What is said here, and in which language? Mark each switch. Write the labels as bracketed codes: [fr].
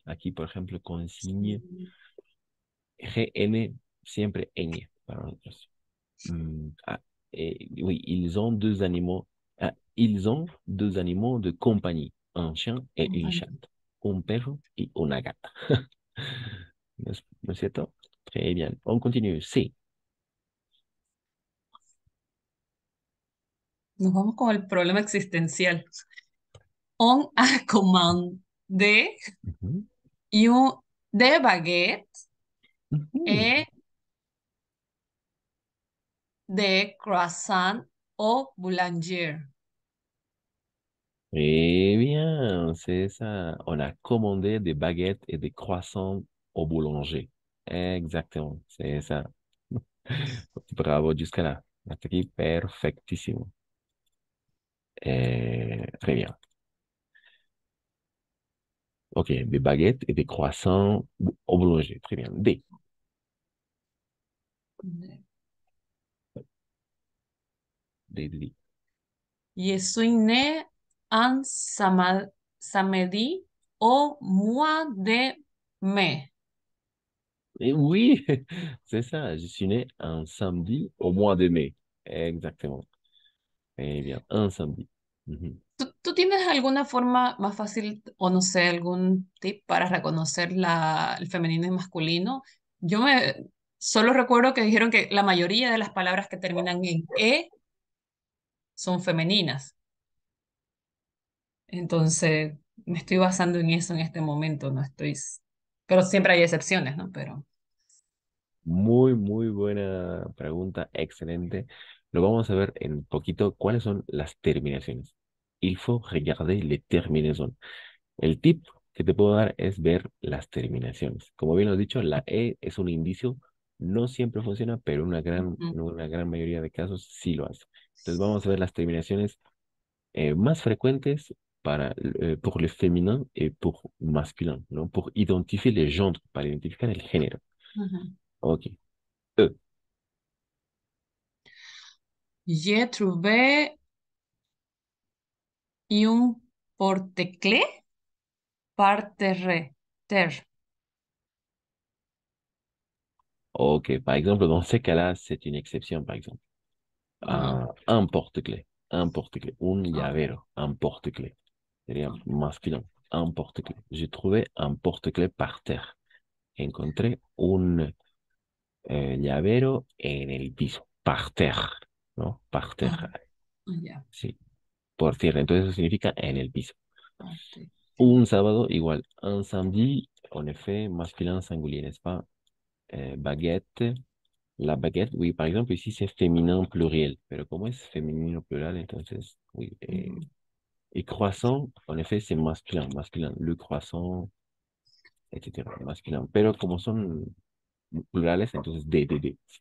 [es] Aquí, por ejemplo, consigne. GN, siempre ñ para nosotros. [fr] Ah, et oui, ils ont deux animaux. Ah, ils ont deux animaux de compagnie, un chien et une [es] chatte, un perro y una gata. ¿No es cierto? [fr] Très bien. On continue. C. [es] Nos vamos con el problema existencial. [fr] On a commandé Mhm. un de baguette Mhm. et de croissant au boulanger. Très bien, c'est ça. On a commandé des baguettes et des croissants au boulanger. Exactement, c'est ça. Bravo jusqu'à là. [es] Hasta aquí, perfectísimo. [fr] Très bien. Ok, des baguettes et des croissants au boulanger. Très bien. D. D, D, D. Je suis né en samedi au mois de mai. Et oui, c'est ça. Je suis né un samedi au mois de mai. Exactement. Très bien. Un samedi. Mhm. [es] ¿Tú tienes alguna forma más fácil o no sé, algún tip para reconocer el femenino y masculino? Yo me solo recuerdo que dijeron que la mayoría de las palabras que terminan en e son femeninas. Entonces, me estoy basando en eso en este momento, no estoy, pero siempre hay excepciones, ¿no? Pero, Muy, muy buena pregunta. Excelente. Lo vamos a ver en poquito. ¿Cuáles son las terminaciones? [fr] Il faut regarder les terminaisons. [es] El tip que te puedo dar es ver las terminaciones. Como bien lo he dicho, la E es un indicio, no siempre funciona, pero ujú, en una gran mayoría de casos sí lo hace. Entonces vamos a ver las terminaciones más frecuentes [fr] pour le féminin et pour masculin, [es] ¿no? [fr] Pour identifier les genres, [es] para identificar el género. ujú. [fr] Ok. E. J'ai trouvé un porte-clés par terre. Ok. Par exemple, dans ces cas-là, c'est une exception, par exemple. Ah, Un porte-clés. Un porte-clés. Un ah, [es] llavero. [fr] Un porte-clés. [es] Sería ah, [fr] masculin. Un porte-clés. J'ai trouvé un porte-clés par terre. [es] Encontré un llavero en el piso. [fr] Par terre. ¿No? Par ah, terre. ya, [es] Sí. Por tierra. Entonces eso significa en el piso. parte. Un sábado igual. [fr] Un samedi, en effet, masculin singulier, n'est-ce pas? Baguette. La baguette, oui, par exemple, ici c'est féminin pluriel. [es] Pero como es femenino plural, entonces, oui. Ujú, [fr] Et croissant, en effet, c'est masculin. Masculin. Le croissant, etc. Masculin. [es] Pero como son plurales, entonces D.